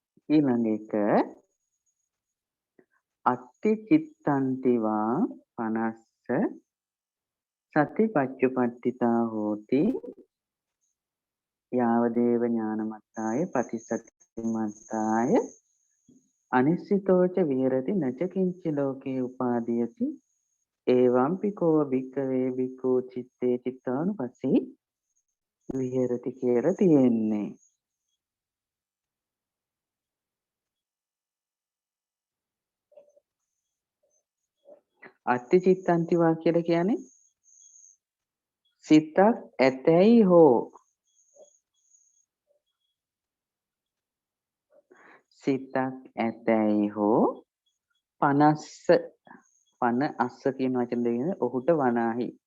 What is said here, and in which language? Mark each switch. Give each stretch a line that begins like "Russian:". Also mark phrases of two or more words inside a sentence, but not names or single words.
Pali: ඊළඟ එක අත්ති චිත්තන්තිවා පනස්ස සති පච්චුපට්ඨිතා හෝති යාවදේව ඥානමත්තාය පටිසතිමත්තාය අනිශ්චිතෝච විහෙරති නච කිංචි ලෝකේ උපාදීයති එවම්පි කෝ භික්ඛවේ භික්ඛූ චිත්තේ චිත්තානුපස්සී විහෙරති
Sinhala: කියලා තියෙන්නේ.
Pali: අත්ති චිත්තන්තිවා
Sinhala: කියලා කියන්නේ සිතක් ඇතැයි හෝ සිතක් ඇතැයි හෝ පනස්ස
Pali: පන අස්ස
Sinhala: කියන වචන දෙකෙන් ඔහුට වනාහි